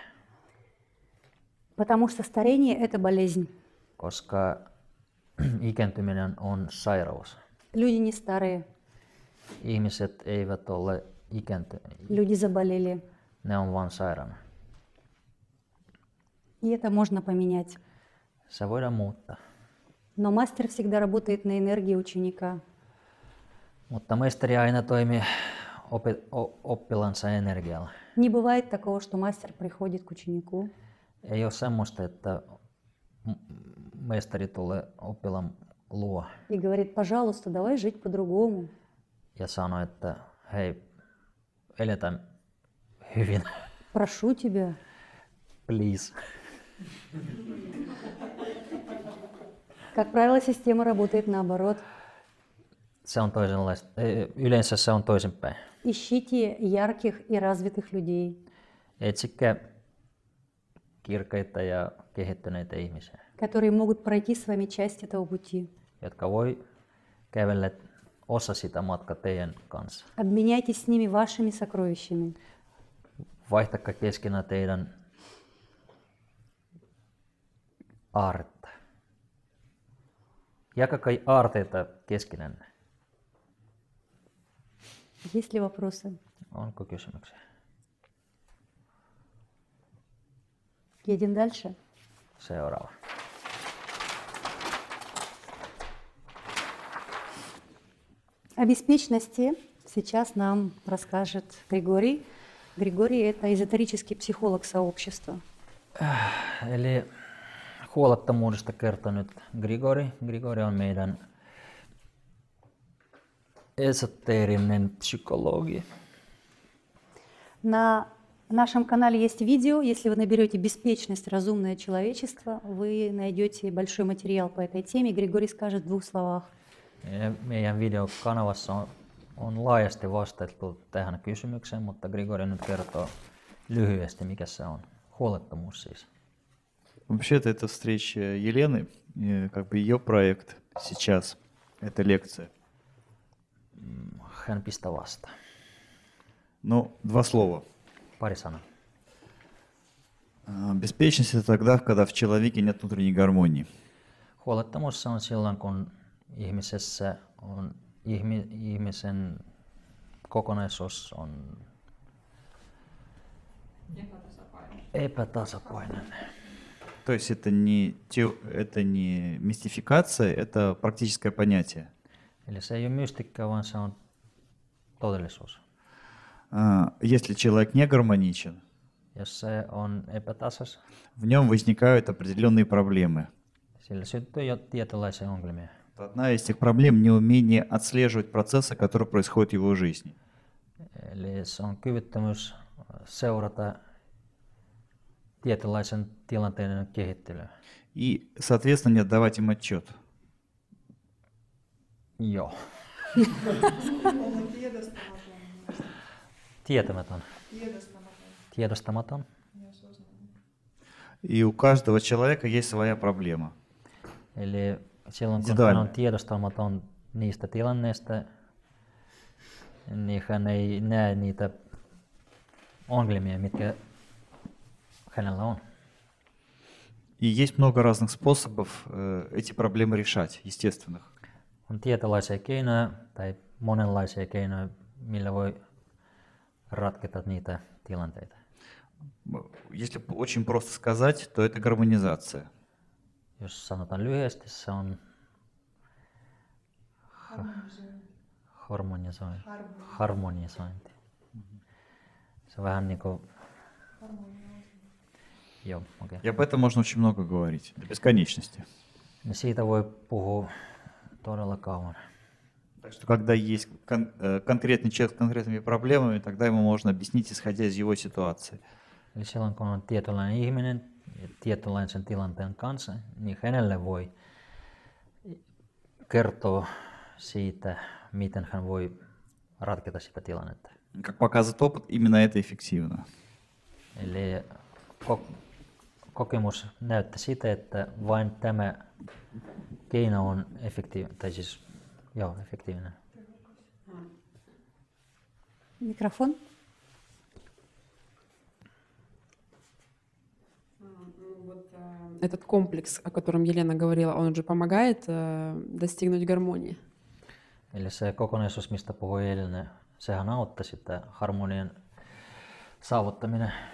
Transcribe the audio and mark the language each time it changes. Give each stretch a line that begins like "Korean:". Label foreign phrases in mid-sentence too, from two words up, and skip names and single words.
Russian: Потому что старение – это болезнь.
Finnish: Koska ikääntyminen on sairaus.
Russian: Люди не старые,
Finnish: Ihmiset eivät ole ikääntyneet,
Russian: люди заболели.
Finnish: ne on vain sairaana.
Russian: И это можно поменять.
Finnish: Se voidaan muuttaa.
Russian: Но мастер всегда работает на энергии ученика.
Finnish: Mutta maisteri aina toimii oppilansa energialla.
Russian: Не бывает такого, что мастер приходит к ученику
Finnish: Ei ole semmoista, että maisteri tulee oppilaan luo
Russian: и говорит: пожалуйста, давай жить по-другому.
Finnish: ja sanoo, että hei, eletään hyvin,
Russian: Прошу тебя.
Finnish: please.
Russian: Как правило, система работает наоборот.
Finnish: Se on toisenlaista. Yleensä se on toisinpäin.
Russian: Ищите ярких и развитых людей,
Finnish: Etsikää kirkkaita ja kehittyneitä ihmisiä,
Russian: которые могут пройти с вами часть этого пути.
Finnish: jotka voi kävellä osa sitä matkaa teidän kanssa.
Russian: Обменяйтесь с ними вашими сокровищами.
Finnish: Vaihtakaa keskenään teidän aarretta. Jakakaa aarteita keskenään.
Russian: Есть ли вопросы?
Finnish: Onko kysymyksiä?
Russian: Едем дальше.
Finnish: Seuraava.
Russian: О беспечности сейчас нам расскажет Григорий. Григорий – это эзотерический психолог сообщества.
Finnish: Eli huolettomuudesta kertoo nyt Grigori. Grigori on meidän esoteerinen psykologi.
Russian: На нашем канале есть видео. Если вы наберете «Беспечность. Разумное человечество», вы найдете большой материал по этой теме. Григорий скажет в 2 словах.
Finnish: Ja meidän videokanavassa on laajasti vastattu tähän kysymykseen, mutta Grigori nyt kertoo lyhyesti, mikä se on. Huolettomuus siis.
Russian: Вообще-то это встреча Елены, как бы ее проект сейчас, это лекция.
Finnish: Hän pistää vastaan.
Russian: Ну, 2 слова.
Finnish: Pari sanaa.
Russian: Беспечность — это тогда, когда в человеке нет внутренней гармонии.
Finnish: Huolettomuus on silloin, kun ihmisessä on ihmisen kokonaisuus on epätasapainoinen.
Russian: То есть это не мистификация, это практическое понятие.
Finnish: Eli se ei ole mystikkaa, vaan se on todellisuus.
Russian: Если человек не гармоничен,
Finnish: Jos se on epätasas,
Russian: в нем возникают определенные проблемы.
Finnish: sillä syntyy jo tietynlaisia ongelmia.
Russian: Одна из этих проблем — неумение отслеживать процессы, которые происходят в его жизни.
Finnish: Eli se on kyvyttömyys seurata tietynlaisen tilanteen kehittelyä.
Russian: И, соответственно, не отдавать им отчет.
Finnish: Joo. Tietämätön. Tiedostamaton.
Russian: И у каждого человека есть своя проблема.
Finnish: Eli silloin kun Individuaalinen. hän on tiedostamaton niistä tilanneista, niin hän ei näe niitä ongelmia, mitkä hänellä on.
Russian: И есть много разных способов эти проблемы решать, естественных.
Finnish: On tietynlaisia keinoja tai monenlaisia keinoja, millä voi ratketa niitä tilanteita.
Russian: Если очень просто сказать, то это гармонизация.
Finnish: Jos sanotaan lyhyesti, se on harmonisointi. Se on vähän niin kuin... Joo, okei.
Russian: И об этом можно очень много говорить, до бесконечности.
Finnish: Ja siitä voi puhua todella kauan.
Russian: Так что когда есть конкретный человек с конкретными проблемами, тогда ему можно объяснить, исходя из его ситуации.
Finnish: Eli silloin kun on tietynlainen ihminen ja tietynlaisen tilanteen kanssa, niin hänelle voi kertoa siitä, miten hän voi ratketa sitä tilannetta.
Russian: Как показывает опыт, именно это эффективно.
Finnish: Eli kokemus näyttää sitä, että vain tämä keino on efektiivinen.
Russian: Микрофон. Этот комплекс, о котором Елена говорила, он же помогает достигнуть гармонии.
Finnish: Eli se kokonaisuus, mistä puhui Elina, sehän auttaa sitä harmonian saavuttaminen.